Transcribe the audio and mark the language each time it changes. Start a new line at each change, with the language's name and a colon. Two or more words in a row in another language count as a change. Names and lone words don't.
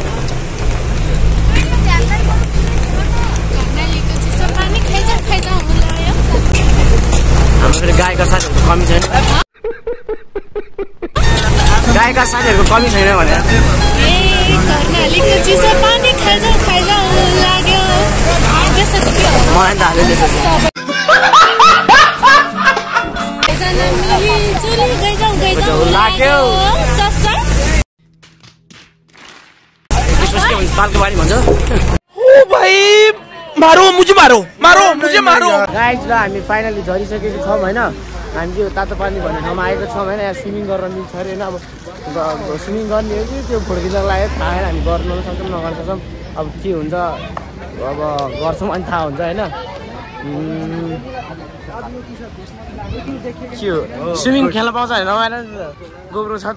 Nepali: हाम्रो फेरि गायकका साथीहरूको कमी छैन, गायकका साथीहरूको कमी छैन भनेर मलाई त हाल्यो लाग्यो। पार्कको बारी भन्छ भाइ
Hindi: मारो मुझे मारो मारो मुझे मारो
Nepali: गाइज। ल हामी फाइनली झरिसकेको छौँ होइन। हामी चाहिँ तातो पानी भन्ने ठाउँमा आएको छौँ होइन। यहाँ स्विमिङ गर्न मिल्छ अरे होइन। अब स्विमिङ गर्ने हो कि त्यो फुर्किँदा लाग्यो थाहा छैन। हामी गर्न सक्छौँ नगर्न सक्छौँ, अब के हुन्छ अब गर्छौँ अनि थाहा हुन्छ होइन। के हो स्विमिङ खेल्न पाउँछ होइन रमाएर गोब्रो छ त।